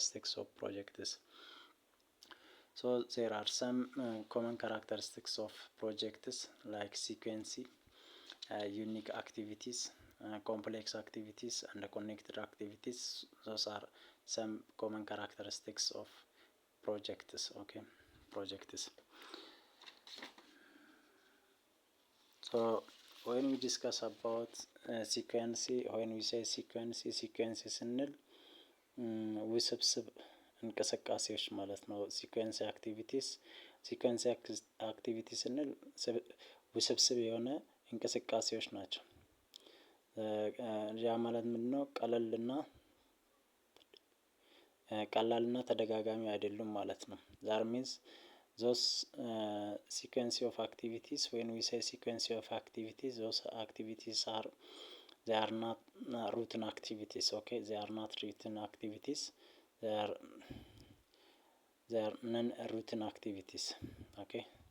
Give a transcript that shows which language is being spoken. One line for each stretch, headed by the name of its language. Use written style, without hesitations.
English: So there are some common characteristics of projects like sequence, unique activities, complex activities, and connected activities. Those are some common characteristics of projects, okay, projects. So when we discuss about sequence, when we say sequence
Amharic: ስንል ውስብስብ እንቅስቃሴዎች ማለት ነው። ሲኩዌንስ አክቲቪቲ ስንል ውስብስብ የሆነ እንቅስቃሴዎች ናቸው። ያ ማለት ምንድነው? ቀላልና ተደጋጋሚ አይደሉም ማለት ነው።
English: that means those sequence of activities, when we say sequence of activities, those activities are they are not routine activities, okay, they are not routine activities, they are non-routine activities, okay.